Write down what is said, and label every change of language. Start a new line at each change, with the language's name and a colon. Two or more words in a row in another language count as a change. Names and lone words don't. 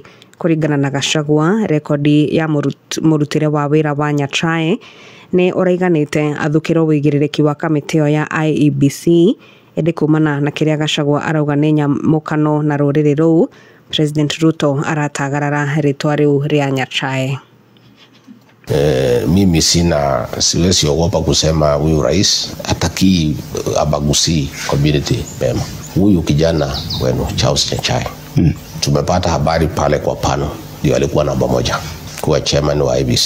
Kikuyu: Kũringana na Gachagua, rekondi ya mũrutĩre wa wĩra wa Nyachae nĩ ũraiganĩte athukĩrwo wĩigĩrĩrĩki wa kamĩtĩ ĩyo ya IEBC, ĩndĩ kumana na kĩrĩa Gachagua arauga nĩ nyamũkano na rũrĩrĩ rũu, President Ruto aratagarara rĩtwa rĩu rĩa Nyachae.
Swahili: Mimi siwezi ogopa kusema huyu rais hataki abagusi community mema. Huyu kijana wenu Charles Nyachae tumepata habari pale kwa pano ndio alikuwa namba 1 kuwa chairman wa IEBC.